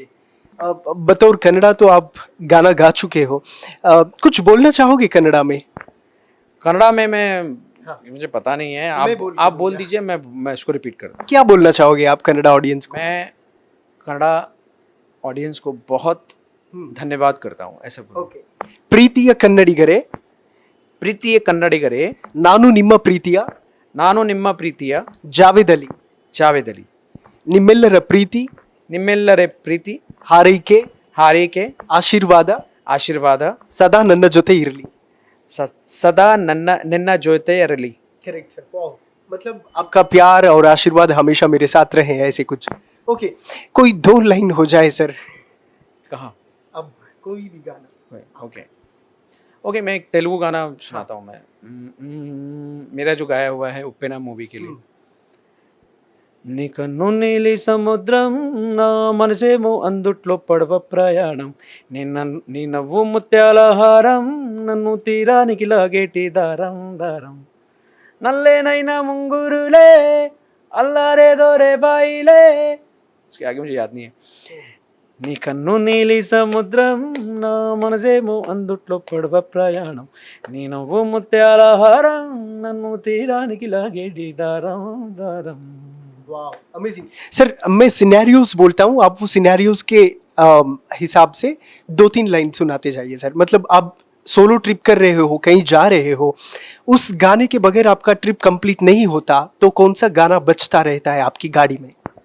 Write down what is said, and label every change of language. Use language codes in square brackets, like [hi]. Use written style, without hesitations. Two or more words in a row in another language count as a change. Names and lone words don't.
[hi] बतौर कन्नड़ा तो आप गाना गा चुके हो, कुछ बोलना चाहोगे कन्नड़ा में? कन्नड़ा में मुझे पता नहीं है, आप बोल दीजिए, मैं इसको रिपीट कर दूँ। क्या बोलना चाहोगे आप कन्नड़ा ऑडियंस को? मैं कन्नड़ा ऑडियंस को बहुत धन्यवाद करता हूँ, ऐसा बोलो। [kn] ಪ್ರೀತಿಯ ಕನ್ನಡಿಗರೇ, ಪ್ರೀತಿಯ ಕನ್ನಡಿಗರೇ, ನಾನು ನಿಮ್ಮ ಪ್ರೀತಿಯ ಜಾವೇದ್ ಅಲಿ, ನಿಮ್ಮೆಲ್ಲರ ಪ್ರೀತಿ ಹಾರೈಕೆ ಆಶೀರ್ವಾದ ಸದಾ ನನ್ನ ಜೊತೆ ಇರಲಿ। ಸದಾ ನಿನ್ನ ಜೊತೆ ಇರಲಿ। [en] correct sir, [hi] मतलब आपका प्यार और आशीर्वाद हमेशा मेरे साथ रहे, ऐसे कुछ। ओके, कोई 2 लाइन हो जाए सर। कहाँ? अब कोई भी गाना। ओके, मैं एक तेलुगु गाना सुनाता हूँ। मैं मेरा जो गाया हुआ है उप्पेना मूवी के लिए। [te] నీ కన్ను నీలి సముద్రం నా మనసేమో అందుట్లో పడవ ప్రయాణం నీ నవ్వు ముత్యాల హారం నన్ను తీరానికి లాగేటి దారం దారం నల్లేనైనా ముంగురులే అల్లారే దోరే బాయిలే [hi] उसके आगे मुझे याद नहीं है [te] నీ కన్ను నీలి సముద్రం నా మనసేమో అందుట్లో పడవ ప్రయాణం నీ నవ్వు ముత్యాల హారం నన్ను తీరానికి లాగేటి దారం దారం [en] amazing sir. [hi] मैं सिनेरियोज बोलता हूँ, आप वो सिनेरियोज के हिसाब से 2-3 लाइन सुनाते जाइए सर। मतलब आप [en] solo trip [hi] कर रहे हो, कहीं जा रहे हो, उस गाने के बगैर आपका [en] trip complete [hi] नहीं होता, तो कौन सा गाना बजता रहता है आपकी गाड़ी में?